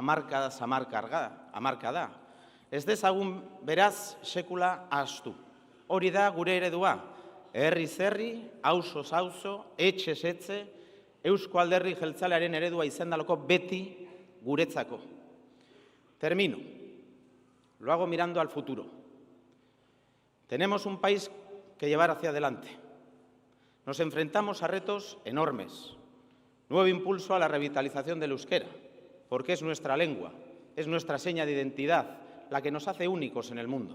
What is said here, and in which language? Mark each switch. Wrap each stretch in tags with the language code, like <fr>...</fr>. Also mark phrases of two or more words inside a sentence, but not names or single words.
<eu>Hamarka da. Ez dezagun beraz sekula ahaztu. Hori da gure eredua. Herriz herri, auzoz auzo, etxez etxe, Eusko Alderdi Jeltzalearen eredua izendalako beti guretzako.</eu> <es>Termino. Lo hago mirando al futuro. Tenemos un país que llevar hacia adelante. Nos enfrentamos a retos enormes. Nuevo impulso a la revitalización del euskera, porque es nuestra lengua, es nuestra seña de identidad, la que nos hace únicos en el mundo.</es>